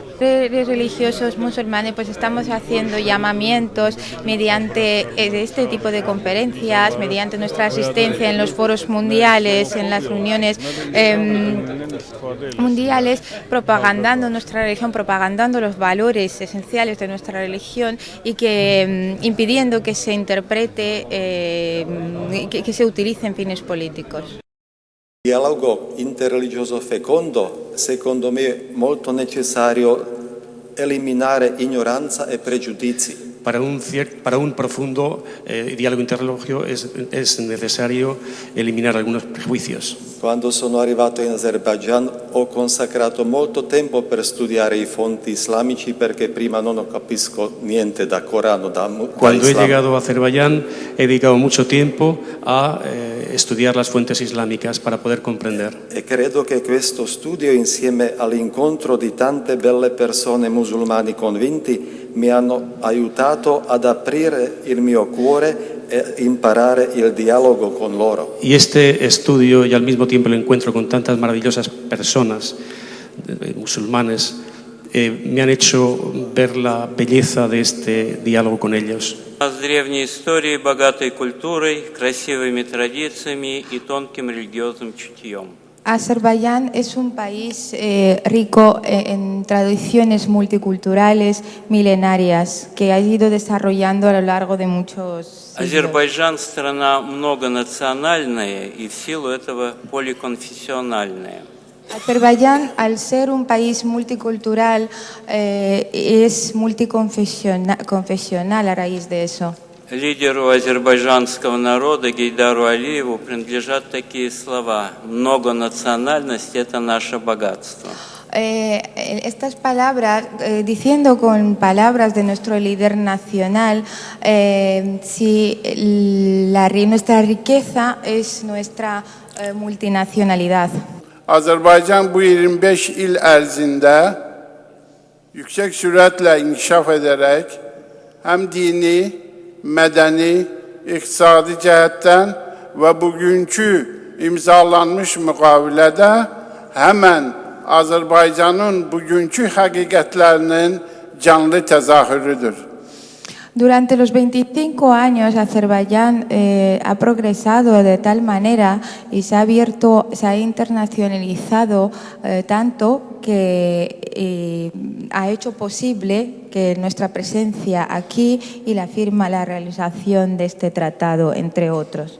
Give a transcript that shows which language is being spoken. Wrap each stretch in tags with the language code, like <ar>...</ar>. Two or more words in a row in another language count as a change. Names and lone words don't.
<es>Religiosos musulmanes pues estamos haciendo llamamientos mediante este tipo de conferencias, mediante nuestra asistencia en los foros mundiales, en las reuniones mundiales, propagandando nuestra religión, propagandando los valores esenciales de nuestra religión y impidiendo que se interprete, que se utilice en fines políticos.</es> <it>Dialogo interreligioso fecondo, secondo me, molto necessario eliminare ignoranza e pregiudizi.</it> <es>Para un profundo diálogo interreligioso es necesario eliminar algunos prejuicios.</es> <it>Quando sono arrivato in Azerbaijan ho consacrato molto tempo per studiare i fonti islamici perché prima non capisco niente da Corano, da</it> <es>Cuando he</es> <it>Islam.</it> <es>llegado a Azerbaiyán he dedicado mucho tiempo a estudiar las fuentes islámicas para poder comprender.</es> <it>E credo che questo studio insieme all'incontro di tante belle persone musulmani convinti mi hanno aiutato ad aprire il mio cuore e imparare il dialogo con loro.</it> <es>Y este estudio y al mismo tiempo el encuentro con tantas maravillosas personas musulmanes me han hecho ver la belleza de este diálogo con ellos.</es> <ru>С древней историей, богатой культурой, красивыми традициями и тонким религиозным чутьем.</ru> <es>Azerbaiyán es un país rico en tradiciones multiculturales milenarias que ha ido desarrollando a lo largo de muchos siglos.</es> <ru>Азербайджан – страна многонациональная и в силу этого поликонфессиональная.</ru> <es>Azerbaiyán, al ser un país multicultural, es multiconfesional a raíz de eso.</es> <ru>Лидеру азербайджанского народа Гейдару Алиеву принадлежат такие слова: «Многонациональность – это наше богатство».</ru> <es>Estas palabras, diciendo con palabras de nuestro líder nacional, nuestra riqueza es nuestra multinacionalidad.</es> <az>Azerbaycan bu 25 il ərzində yüksək sürətlə inkişaf edərək həm dini, mədəni, iqtisadi cəhətdən və bugünkü imzalanmış müqavilədə həmən Azərbaycanın bugünkü həqiqətlərinin canlı təzahürüdür.</az> <es>Durante los 25 años, Azerbaiyán ha progresado de tal manera y se ha internacionalizado tanto que ha hecho posible que nuestra presencia aquí y la realización de este tratado, entre otros.</es>